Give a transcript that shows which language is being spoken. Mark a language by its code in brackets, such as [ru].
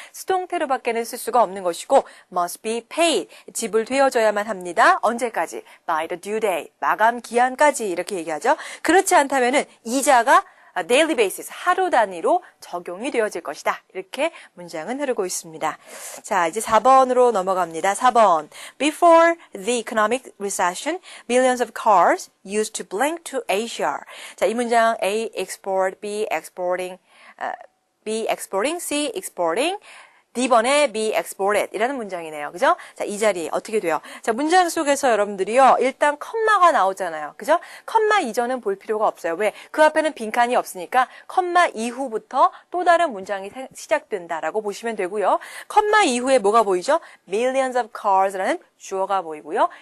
[ko] 수동태로밖에는 쓸 수가 없는 것이고 [en] must be paid, [ko] 지불되어져야만 합니다. 언제까지? [en] by the due date, [ko] 마감 기한까지 이렇게 얘기하죠. 그렇지 않다면은 이자가 [en] daily basis, [ko] 하루 단위로 적용이 되어질 것이다. 이렇게 문장은 흐르고 있습니다. 자, 이제 4번으로 넘어갑니다. 4번. [en] Before the economic recession, millions of cars used to belong to Asia. [ko] 자, 이 문장 A export, B exporting, B exporting, C exporting, D번에 be exported 이라는 문장이네요. 그죠? 자, 이 자리 어떻게 돼요? 자, 문장 속에서 여러분들이요. 일단 컴마가 나오잖아요. 그죠? 컴마 이전은 볼 필요가 없어요. 왜? 그 앞에는 빈칸이 없으니까 컴마 이후부터 또 다른 문장이 시작된다라고 보시면 되고요. 컴마 이후에 뭐가 보이죠? [en] millions of cars [ko] 라는 주어가 보이고요.